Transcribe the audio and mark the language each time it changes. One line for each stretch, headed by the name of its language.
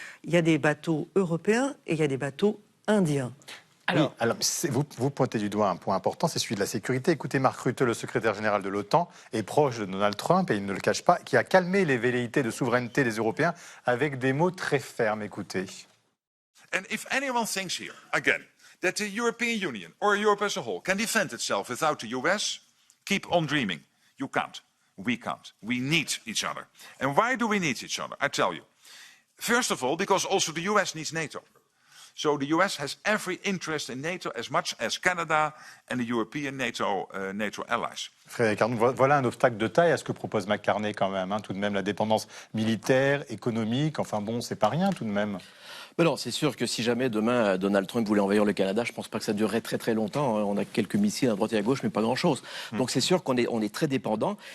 French: Il y a des bateaux européens et il y a des bateaux indiens. Alors vous pointez du doigt un point important, c'est celui de la sécurité. Écoutez, Mark Rutte, le secrétaire général de l'OTAN, est proche de Donald Trump, et il ne le cache pas, qui a calmé les velléités de souveraineté des Européens avec des mots très fermes. Écoutez.
English: And if anyone thinks here, again, that the European Union or Europe as a whole can defend itself without the US, keep on dreaming. You can't. We can't. We need each other. And why do we need each other? I tell you. First of all, because also the US needs NATO. So the US has every interest in NATO as much as Canada and the European NATO allies.
French: Frédéric Arnould, voilà un obstacle de taille à ce que propose McCartney quand même. Tout de même, la dépendance militaire, économique, enfin bon, c'est pas rien tout de même. Mais non, c'est sûr que si jamais demain Donald Trump voulait envahir le Canada, je pense pas que ça durerait très très longtemps. On a quelques missiles à droite et à gauche, mais pas grand-chose. Donc c'est sûr qu'on est très dépendant.